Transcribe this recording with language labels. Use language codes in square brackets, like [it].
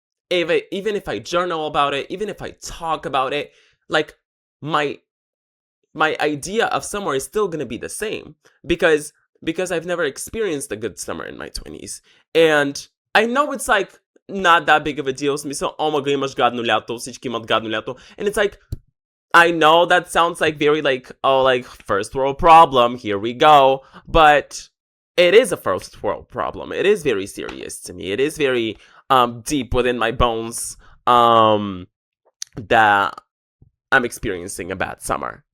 [en] Even if I journal about it, even if I talk about it, like my idea of summer is still gonna be the same. Because I've never experienced a good summer in my 20s. And I know it's like not that big of a deal. [bg] Смисъл, омага, имаш гадно лято, всички имат гадно лято. [en] And it's like, I know that sounds like very like, oh, like first world problem, here we go. But it is a first world problem. It is very serious to me. It is very deep within my bones that I'm experiencing a bad summer.